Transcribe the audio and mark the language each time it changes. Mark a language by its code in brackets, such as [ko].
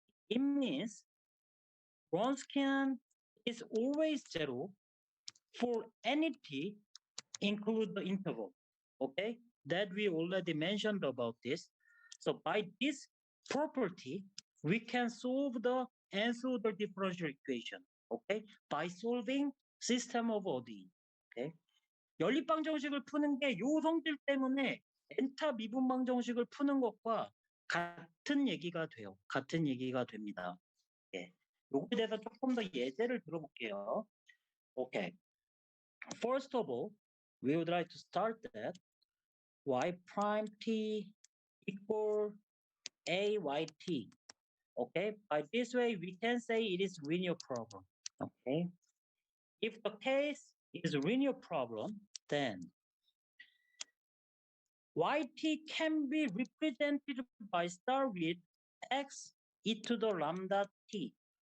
[en] It means Wronskian is always 0 for any t include the interval. Okay, that we already mentioned about this. So by this property, we can solve the answer the differential equation. Okay, by solving system of ODE. [ko] Okay, 연립방정식을 푸는 게 요 성질 때문에 엔타 미분방정식을 푸는 것과 같은 얘기가 돼요. 같은 얘기가 됩니다. 예. 요거에 대해서 조금 더 예제를 들어볼게요. [en] Okay. First of all, we would like to start that y prime t equal a y t. Okay. By this way, we can say it is linear problem. Okay. If the case is a linear problem, then yt can be represented by start with x e to the lambda t.